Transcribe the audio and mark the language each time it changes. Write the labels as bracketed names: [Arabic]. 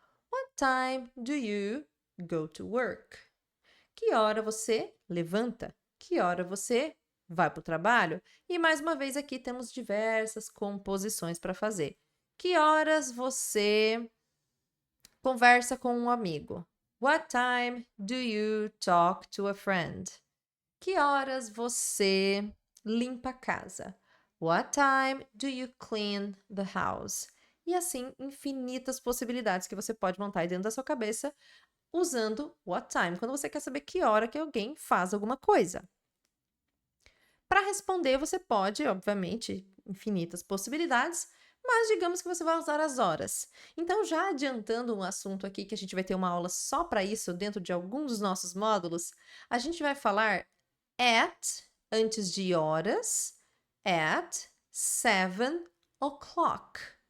[English] What time do you go to work? [Portuguese] Que hora você levanta? Que hora você vai para o trabalho? E mais uma vez aqui temos diversas composições para fazer. Que horas você conversa com um amigo? [English] What time do you talk to a friend? [Portuguese] Que horas você limpa a casa? [English] What time do you clean the house? [Portuguese] E assim, infinitas possibilidades que você pode montar aí dentro da sua cabeça usando what time, quando você quer saber que hora que alguém faz alguma coisa. Para responder, você pode, obviamente, infinitas possibilidades, mas digamos que você vai usar as horas. Então, já adiantando um assunto aqui que a gente vai ter uma aula só para isso dentro de alguns dos nossos módulos, a gente vai falar at antes de horas, [English] at 7 o'clock.